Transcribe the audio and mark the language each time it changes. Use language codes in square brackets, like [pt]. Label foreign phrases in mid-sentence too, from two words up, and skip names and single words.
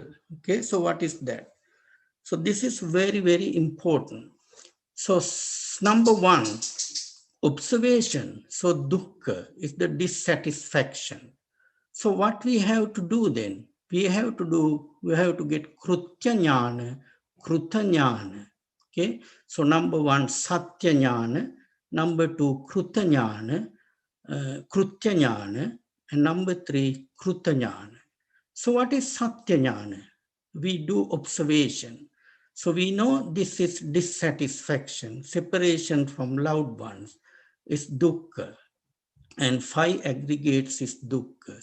[en] Okay, so what is that? So this is very, very important. So number 1, observation. So dukkha is the dissatisfaction. So what we have to do then? We have to get [sa] krutya jnana, kruta jnana. [en] Okay, so number 1, [sa] satya jnana. [en] Number 2, [sa] kruta jnana, krutya jnana. [en] And number 3, [sa] kruta jnana. [en] So what is [sa] satya jnana? [en] We do observation. So we know this is dissatisfaction, separation from loved ones is dukkha, and 5 aggregates is dukkha.